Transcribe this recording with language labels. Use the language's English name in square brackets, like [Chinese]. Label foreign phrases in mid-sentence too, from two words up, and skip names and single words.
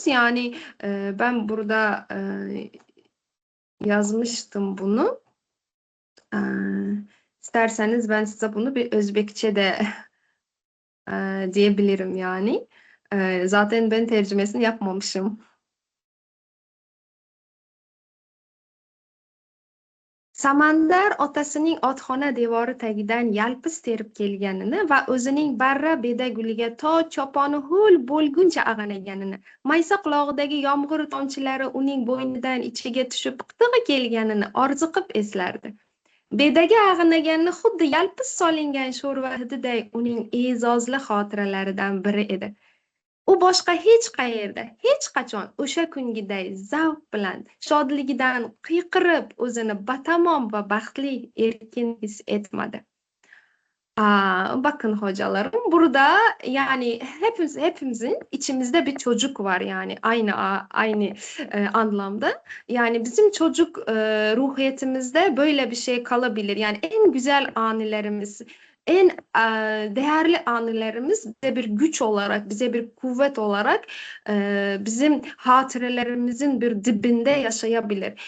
[Turkish] Yani ben burada yazmıştım bunu. İsterseniz ben size bunu bir Özbekçe de diyebilirim yani. Zaten ben tercümesini yapmamışım. [Uzbek] Samandar otasining otxona devori tagidan yalpiz terib kelganini va o'zining barra bedaguliga to choponi ho'l bo'lguncha ag'anaganini, maysa qulog'idagi yomg'ir tomchilari uning bo'ynidan ichiga tushib qitig'i kelganini orziqib eslardi. Bedaga ag'anaganini xuddi yalpiz solingan sho'rva hididay uning e'zozli xotiralaridan biri edi. U boshqa hech qayerda, hech qachon o'sha kungiday zavq bilan, shodligidan qiyqirib, o'zini batamom va baxtli, erkin his etmadi. [Turkish] Bakın hocalarım, burada yani hepimizin içimizde bir çocuk var, yani aynı anlamda. Yani bizim çocuk ruhiyetimizde böyle bir şey kalabilir. Yani en güzel anılarımız, en değerli anılarımız bize bir güç olarak, bize bir kuvvet olarak bizim hatırelerimizin bir dibinde yaşayabilir.